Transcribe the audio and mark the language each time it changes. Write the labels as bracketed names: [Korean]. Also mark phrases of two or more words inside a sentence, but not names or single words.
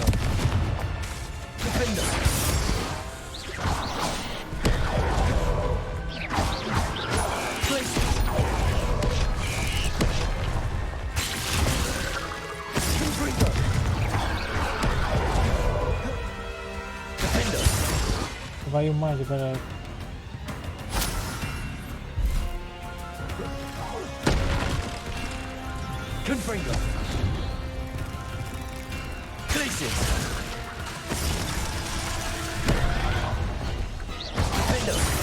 [Latin] Defender. Glacius. Confringo. Defender. [Russian] Твою мать, блядь. [Latin] Confringo. Glacius. Defender.